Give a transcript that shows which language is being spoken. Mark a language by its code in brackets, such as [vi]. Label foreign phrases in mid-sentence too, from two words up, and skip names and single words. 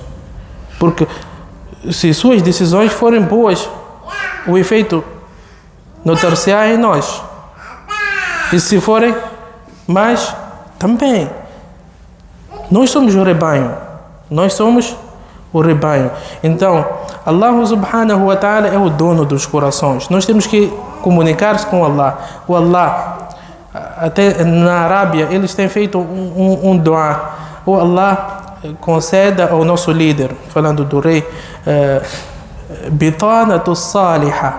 [pt] Porque se suas decisões forem boas, o efeito notar-se-á em nós. E se forem más, também. Nós somos o rebanho. Nós somos o rebanho. Então, Allah [ar] سبحانه وتعالى [pt] é o dono dos corações. Nós temos que comunicar-se com Allah. O Allah, até na Arábia, eles têm feito um dua. O Allah conceda ao nosso líder, falando do rei, [ar] بطانة صالحة.